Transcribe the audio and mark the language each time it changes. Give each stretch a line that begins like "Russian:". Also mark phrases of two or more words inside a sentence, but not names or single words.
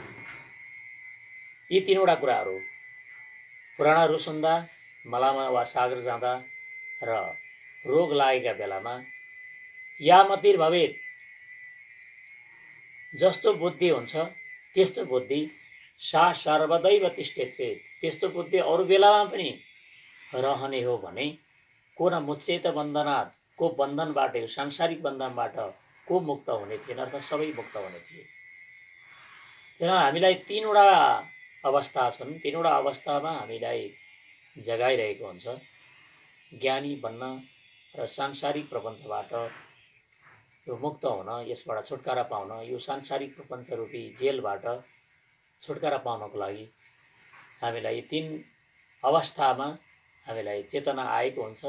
Nepali: यी तीनवटा कुराहरू पुराणहरू सुन्दा, मलामा वा सागर जाँदा र रोग लागेका बेलामा
Sanskrit: या मतिर भवेत्,
Nepali: जस्तो बुद्धि हुन्छ त्यस्तो बुद्धि
Sanskrit: सा सर्वदैव तिष्ठेत् चेत्,
Nepali: त्यस्तो बुद्धि अरू बेलामा पनि रहने हो भने
Sanskrit: को न मुच्येत बन्धनात्,
Nepali: को बन्धनबाट, यो सांसारिक बन्धनबाट को मुक्त हुने थिएन, अर्थात् सबै मुक्त हुने थिए। त्यहाँ हामीलाई तीनवटा अवस्था छन्, तीनवटा अवस्थामा हामीलाई जगाइरहेको हुन्छ। ज्ञानी बन्न र सांसारिक प्रपञ्चबाट यो मुक्त हुन, यसबाट छुटकारा पाउन, यो सांसारिक प्रपञ्च रूपी जेलबाट छुटकारा पाउनको लागि हामीलाई तीन अवस्थामा हामीलाई चेतना आएको हुन्छ।